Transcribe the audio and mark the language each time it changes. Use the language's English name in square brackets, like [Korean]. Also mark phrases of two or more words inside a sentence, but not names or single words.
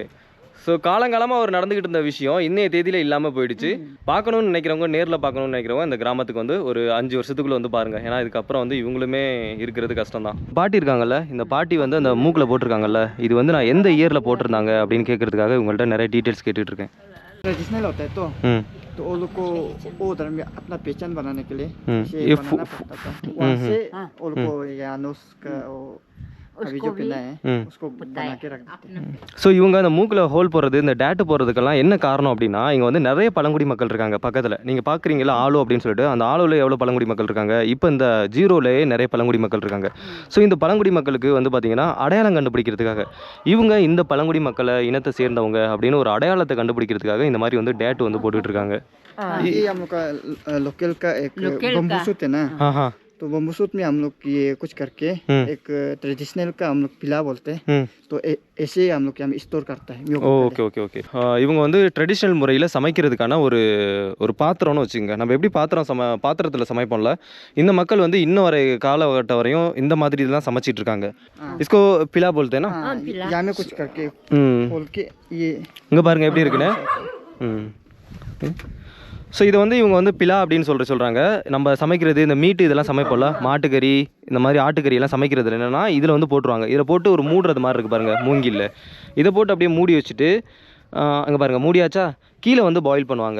[Tamil] ஸோ காலங்காலமாக அவர் நடந்துக்கிட்டு இருந்த விஷயம் இன்னைய தேதியில் இல்லாமல் போயிடுச்சு. பார்க்கணும்னு நினைக்கிறவங்க, நேரில் பார்க்கணும்னு நினைக்கிறவங்க இந்த கிராமத்துக்கு வந்து ஒரு 5 வருஷத்துக்குள்ளே வந்து பாருங்கள். ஏன்னா இதுக்கப்புறம் வந்து இவங்களுமே இருக்கிறது கஷ்டம் தான். பாட்டி இருக்காங்கல்ல, இந்த பாட்டி வந்து அந்த மூக்கில் போட்டிருக்காங்கல்ல, இது வந்து நான் எந்த இயரில் போட்டிருந்தாங்க அப்படின்னு கேட்கறதுக்காக இவங்கள்ட்ட நிறைய டீட்டெயில்ஸ் கேட்டுட்டு இருக்கேன். [Hindi] ट्रेडिशनल होता है तो वो लोग को वो धर्म में अपना पहचान बनाने के लिए ये बनाना पड़ता था. वहाँ से वो लोग को यानुस का अभी जो पहना है उसको बना के रख देते हैं. [Tamil] ஸோ இவங்க அந்த மூக்கில் ஹோல் போடுறது, இந்த டேட்டு போடுறதுக்கெல்லாம் என்ன காரணம் அப்படின்னா, இங்கே வந்து நிறைய பழங்குடி மக்கள் இருக்காங்க பக்கத்தில். நீங்கள் பார்க்குறீங்களா ஆலோ அப்படின்னு சொல்லிட்டு, அந்த ஆலோவில் எவ்வளோ பழங்குடி மக்கள் இருக்காங்க. இப்போ இந்த ஜீரோலேயே நிறைய பழங்குடி மக்கள் இருக்காங்க. ஸோ இந்த பழங்குடி மக்களுக்கு வந்து பார்த்தீங்கன்னா அடையாளம் கண்டுபிடிக்கிறதுக்காக இவங்க இந்த பழங்குடி மக்களை இனத்தை சேர்ந்தவங்க அப்படின்னு ஒரு அடையாளத்தை கண்டுபிடிக்கிறதுக்காக இந்த மாதிரி வந்து டேட்டு வந்து போட்டுட்டு இருக்காங்க. [Hindi] ये हम लोग का लोकल का एक [English] bamboo shoot [Hindi] है ना. तो [English] bamboo shoot [Hindi] में हम लोग ये कुछ करके एक ट्रेडिशनल का हम लोग पिला बोलते हैं ம் तो ऐसे हम लोग यहाँ स्टोर करता है म्योक [Tamil] ஓகே ஓகே ஓகே இவங்க வந்து ட்ரெடிஷ்னல் முறையில் சமைக்கிறதுக்கான ஒரு ஒரு பாத்திரம்னு வச்சுங்க. நம்ம எப்படி பாத்திரத்தில் சமைப்போம்ல, இந்த மக்கள் வந்து இன்னும் வரை காலகட்டம் வரையும் இந்த மாதிரி தான் சமைச்சிட்டு இருக்காங்க. [Hindi] इसको पिला बोलते ना यहाँ में कुछ करके ம் खोल के ये [Tamil] இங்கே பாருங்க எப்படி இருக்குன்னு. ம் ஸோ இதை வந்து இவங்க வந்து பிலா அப்படின்னு சொல்கிறாங்க. நம்ம சமைக்கிறது இந்த மீட்டு இதெல்லாம் சமைப்போம்ல, மாட்டுக்கறி இந்த மாதிரி ஆட்டுக்கறி எல்லாம் சமைக்கிறது என்னென்னா இதில் வந்து போட்டுருவாங்க. இதில் போட்டு ஒரு மூடுறது மாதிரி இருக்குது பாருங்கள் மூங்கில்ல. இதை போட்டு அப்படியே மூடி வச்சுட்டு அங்கே பாருங்கள் மூடியாச்சா, கீழே வந்து பாயில் பண்ணுவாங்க.